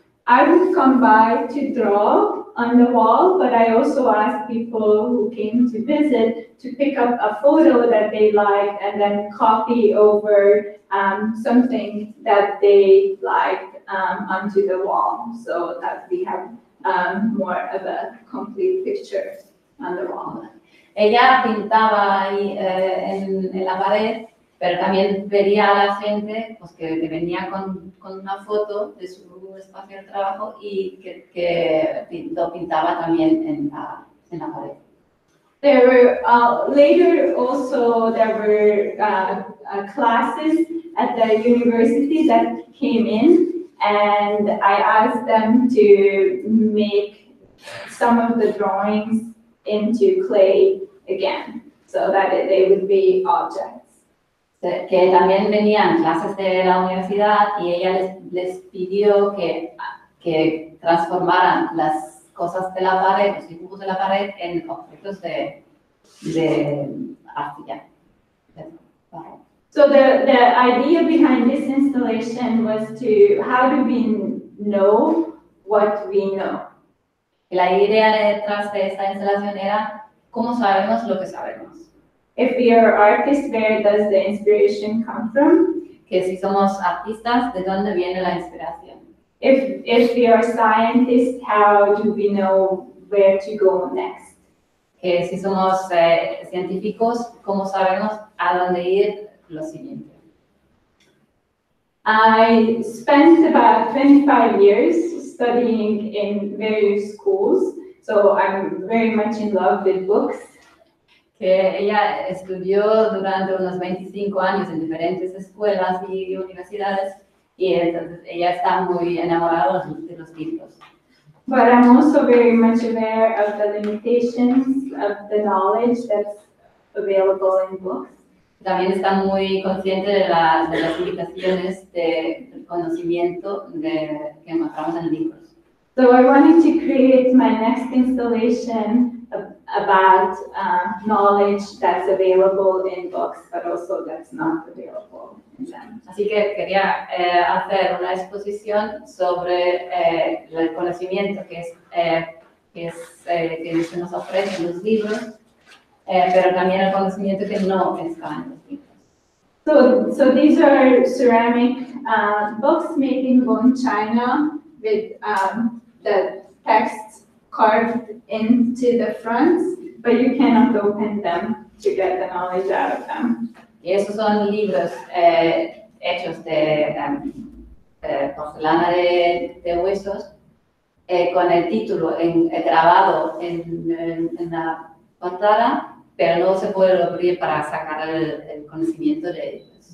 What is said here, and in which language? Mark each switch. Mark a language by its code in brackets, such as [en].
[en] I would come by to draw on the wall, but I also asked people who came to visit to pick up a photo that they liked and then copy over something that they liked onto the wall, so that we have more of a complete picture on the wall. [es] Ella pintaba ahí en la pared, pero también veía a la gente pues, que venía con una foto de su espacio de trabajo y que lo pintaba también en la pared. [en] There were later also there were classes at the university that came in, and I asked them to make some of the drawings into clay again, so that they would be objects. [es] Que también venían clases de la universidad y ella les pidió que transformaran las cosas de la pared, los dibujos de la pared, en objetos de arcilla. [en] So the idea behind this installation was to, how do we know what we know? [es] La idea detrás de esta instalación era cómo sabemos lo que sabemos. [en] If we are artists, where does the inspiration come from? [es] Que si somos artistas, ¿de dónde viene la inspiración? [en] If we are scientists, how do we know where to go next? [es] Que si somos científicos, ¿cómo sabemos a dónde ir lo siguiente? [en] I spent about 25 years studying in various schools, so I'm very much in love with books. [es] Que ella estudió durante unos 25 años en diferentes escuelas y universidades y entonces ella está muy enamorada de los libros. [en] But I'm also very much aware of the limitations of the knowledge that's available in books. [es] También está muy consciente de las limitaciones del conocimiento que encontramos en libros. [en] So I wanted to create my next installation about knowledge that's available in books, but also that's not available in them. [es] Así que quería hacer una exposición sobre el conocimiento que se nos ofrece en los libros, pero también el conocimiento que no está en los libros. [en] So these are ceramic books made in bone china with the text carved into the fronts, but you cannot open them to get the knowledge out of them. [es] Y esos son libros hechos de porcelana de huesos, con el título grabado en la portada, pero no se puede abrir para sacar el conocimiento de ellos.